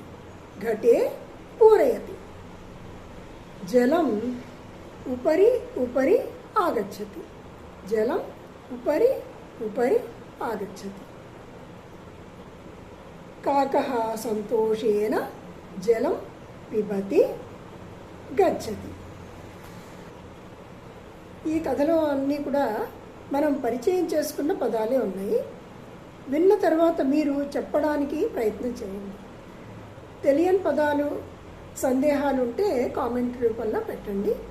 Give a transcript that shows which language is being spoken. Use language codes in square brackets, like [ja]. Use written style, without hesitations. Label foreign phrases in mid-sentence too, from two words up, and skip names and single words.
[sa] घटे पूरयति। जलम् उपरि उपरि आगच्छति। जलम् उपरि उपरि आगच्छति। काकः संतोषेण जलं पिबति, गच्छति। [te] ఈ కథలో అన్నీ కూడా మనం పరిచయం చేసుకున్న పదాలే ఉన్నాయి. విన్న తర్వాత మీరు చెప్పడానికి ప్రయత్నం చేయండి. తెలియని పదాలు, సందేహాలు ఉంటే కామెంట్ రూపంలో పెట్టండి.